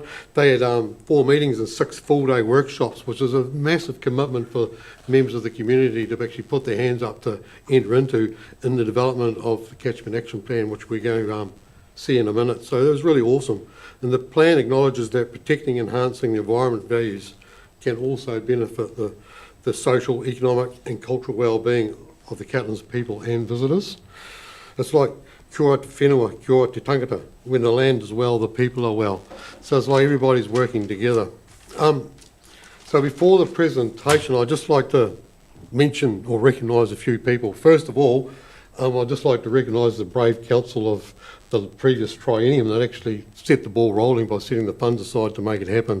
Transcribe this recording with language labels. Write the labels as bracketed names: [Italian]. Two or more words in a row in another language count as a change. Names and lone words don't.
[English] They had 4 meetings and 6 full-day workshops, which is a massive commitment for members of the community to actually put their hands up to enter into in the development of the catchment action plan, which we're going to see in a minute. So it was really awesome. And the plan acknowledges that protecting and enhancing the environment values can also benefit the social, economic and cultural well-being of the Catlins people and visitors. It's like [Māori] kia te whenua, kia te tangata. [English] When the land is well, the people are well. So it's like everybody's working together. So before the presentation, I'd just like to mention or recognise a few people. First of all, I'd just like to recognise the brave council of the previous triennium that actually set the ball rolling by setting the funds aside to make it happen.